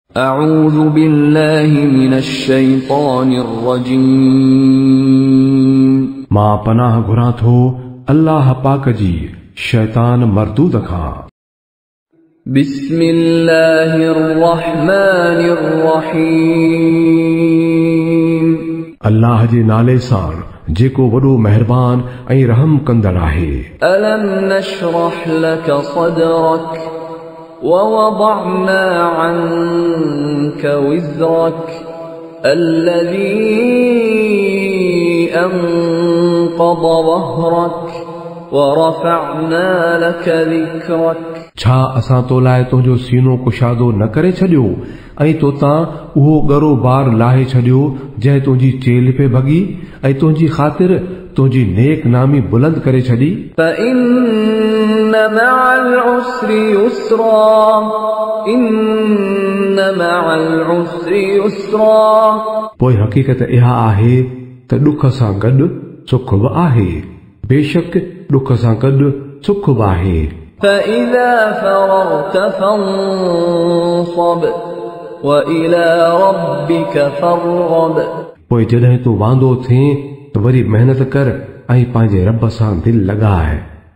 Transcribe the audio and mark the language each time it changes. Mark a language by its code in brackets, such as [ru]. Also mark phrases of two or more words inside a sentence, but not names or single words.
[ar] أعوذ بالله من الشيطان الرجيم [sd] मां पनाह घुरां थो अल्लाह पाक जी शैतान मरदूद खां। [ar] بسم الله الرحمن الرحيم [sd] अल्लाह जे नाले सां जेको वॾो महिरबान ऐं रहम कंदड़ आहे। [ar] ألم نشرح لك صدرك ووضعنا عنك وزرك الذي أنقض ظهرك ورفعنا لك ذكرك [sd] छा असां तो लाइ तुंहिंजो सीनो कुशादो न करे छॾियो ऐं तो तां उहो ॻरो बार लाहे छॾियो जंहिं तुंहिंजी चेल पे भॻी ऐं तुंहिंजी ख़ातिर तुंहिंजी नेक नामी बुलंद करे छॾी। [ar] فإن مع العسر يسرا إن مع العسر يسرا [sd] पोइ हक़ीक़त इहा आहे त ॾुख सां गॾु सुख बि आहे। बेशक ॾुख सां गॾु सुख बि आहे। [ar] فإذا فرغت فانصب وإلى ربك فارغب [sd] पोइ जॾहिं तूं वांदो थीं त वरी महिनत कर ऐं पंहिंजे रब सां दिलि लॻाए।